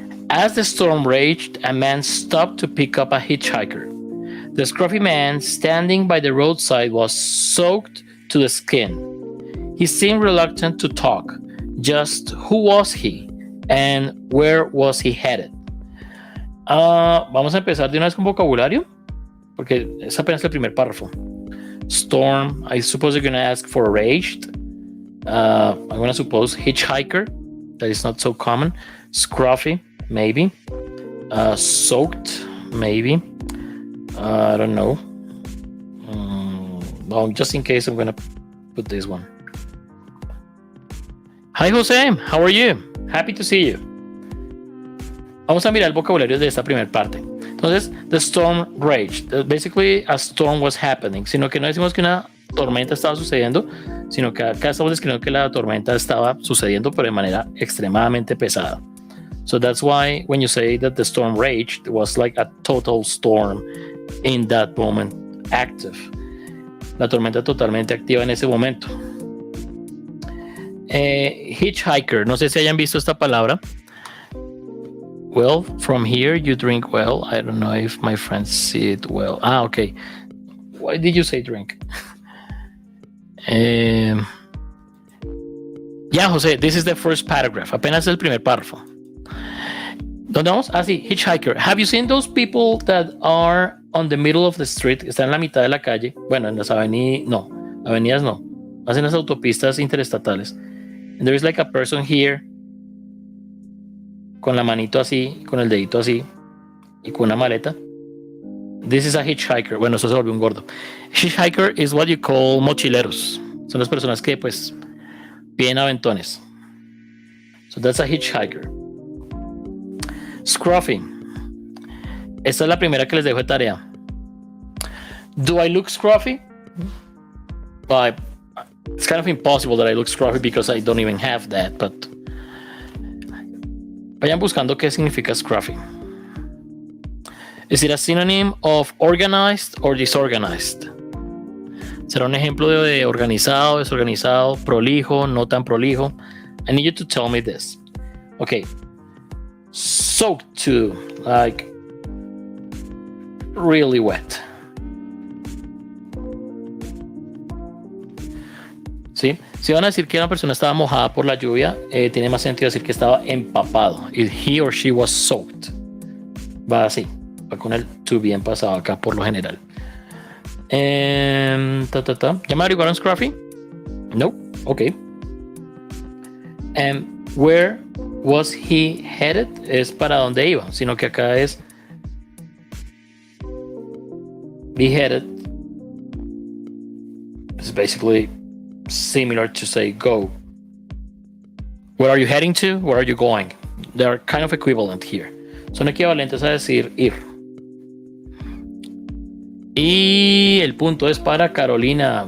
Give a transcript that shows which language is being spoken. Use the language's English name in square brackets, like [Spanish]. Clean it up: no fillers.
[English] As the storm raged, a man stopped to pick up a hitchhiker. The scruffy man standing by the roadside was soaked to the skin. He seemed reluctant to talk. Just who was he and where was he headed? [Spanish] Vamos a empezar de una vez con vocabulario, porque es apenas el primer párrafo. [English] Storm, I suppose you're going to ask for raged. I'm going to suppose hitchhiker, that is not so common. Scruffy, maybe. Soaked, maybe. I don't know. Well, just in case, I'm going to put this one. Hi, Jose. How are you? Happy to see you. [Spanish] Vamos a mirar el vocabulario de esta primera parte. [English] Entonces, the storm raged. Basically, a storm was happening. [Spanish] Sino que no decimos que una tormenta estaba sucediendo, sino que acá estamos describiendo que la tormenta estaba sucediendo, pero de manera extremadamente pesada. [English] So that's why when you say that the storm raged, it was like a total storm in that moment, active. [Spanish] La tormenta totalmente activa en ese momento. Hitchhiker, no sé si hayan visto esta palabra. [English] Well, from here you drink well. I don't know if my friends see it well. Okay. Why did you say drink? Yeah, Jose, this is the first paragraph. [Spanish] Apenas el primer párrafo. ¿Dónde vamos? Sí, hitchhiker. [English] Have you seen those people that are on the middle of the street? [Spanish] Están en la mitad de la calle. Bueno, en las avenidas no. Más en las autopistas interestatales. [English] And there is like a person here [Spanish] con la manito así, con el dedito así y con una maleta. [English] This is a hitchhiker. [Spanish] Bueno, eso se volvió un gordo. [English] Hitchhiker is what you call [Spanish] mochileros. Son las personas que pues piden aventones. [English] So that's a hitchhiker. Scruffy. [Spanish] Esta es la primera que les dejo de tarea. [English] Do I look scruffy? It's kind of impossible that I look scruffy because I don't even have that, but [Spanish] vayan buscando qué significa [English] scruffy. Is it a synonym of organized or disorganized? [Spanish] ¿Será un ejemplo de organizado, desorganizado, prolijo, no tan prolijo? [English] I need you to tell me this. Okay. Soaked to, like really wet. [Spanish] ¿sí? Si van a decir que una persona estaba mojada por la lluvia, tiene más sentido decir que estaba empapado. [English] He or she was soaked. [Spanish] Va así, va con el to bien pasado acá por lo general. ¿Ya me averiguaron Scruffy? No, ok. [English] Where was he headed? [Spanish] Es para dónde iba, sino que acá es be headed. [English] It's basically similar to say go. Where are you heading to? Where are you going? They're kind of equivalent here. [Spanish] Son equivalentes a decir ir. Y el punto es para Carolina.